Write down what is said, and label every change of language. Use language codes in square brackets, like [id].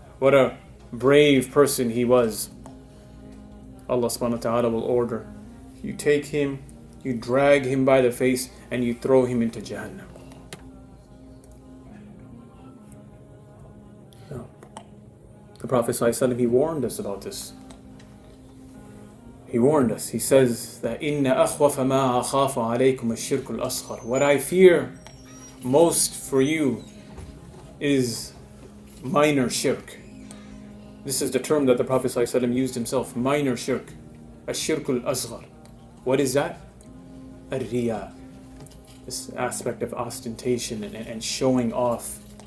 [en] What a brave person he was. Allah subhanahu wa ta'ala will order, you take him, you drag him by the face, and you throw him into Jahannam. No. The Prophet ﷺ, he warned us about this. He warned us. He says that [ar] إِنَّ أَخْوَفَ مَا أَخَافُ عَلَيْكُمُ الشِّرْكُ الْأَصْغَرُ. [en] What I fear most for you is minor shirk. This is the term that the Prophet ﷺ used himself, minor shirk. [ar] الشِّرْكُ الْأَصْغَرُ. [en] What is that? Riyā. This aspect of ostentation and showing off.